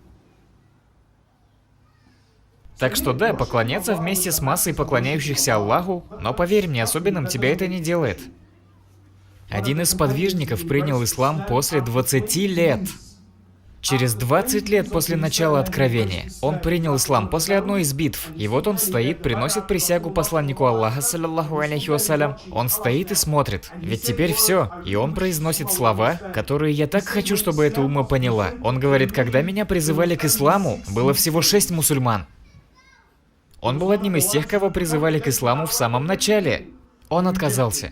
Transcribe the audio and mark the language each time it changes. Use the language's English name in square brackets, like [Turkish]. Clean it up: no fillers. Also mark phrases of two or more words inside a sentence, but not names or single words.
[Russian] Так что да, поклоняться вместе с массой поклоняющихся Аллаху, но поверь мне, особенным тебя это не делает. Один из сподвижников принял ислам после 20 лет. Через 20 лет после начала откровения он принял ислам после одной из битв. И вот он стоит, приносит присягу посланнику Аллаха, [Arabic] صلى الله عليه وسلم. [Russian] Он стоит и смотрит. Ведь теперь все. И он произносит слова, которые я так хочу, чтобы эта умма поняла. Он говорит, когда меня призывали к исламу, было всего 6 мусульман. Он был одним из тех, кого призывали к исламу в самом начале. Он отказался.